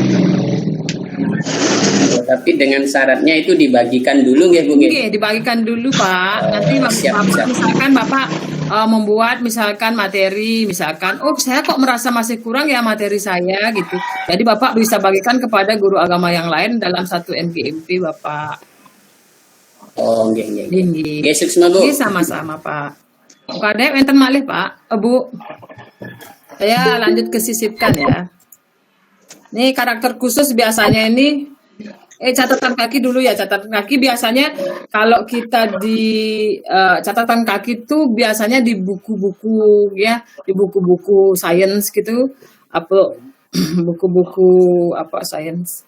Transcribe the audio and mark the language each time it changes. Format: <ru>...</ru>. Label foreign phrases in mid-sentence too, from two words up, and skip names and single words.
<id>Tapi dengan syaratnya itu dibagikan dulu ya Bu? Oke, dibagikan dulu Pak. Nanti Bapak, misalkan Bapak membuat misalkan materi, misalkan, oh saya kok merasa masih kurang ya materi saya gitu. Jadi Bapak bisa bagikan kepada guru agama yang lain dalam satu MGMP Bapak. Oh, nggih. Nggih. Suksma Bu. Nggih sama-sama Pak.</id> <ban>Kadek enten malih Pak, Bu.</ban> <id>Saya lanjut ke sisipkan ya. Nih karakter khusus biasanya ini catatan kaki dulu ya. Catatan kaki biasanya kalau kita di catatan kaki itu biasanya di buku-buku ya, di buku-buku sains gitu, apa buku-buku apa sains.</id>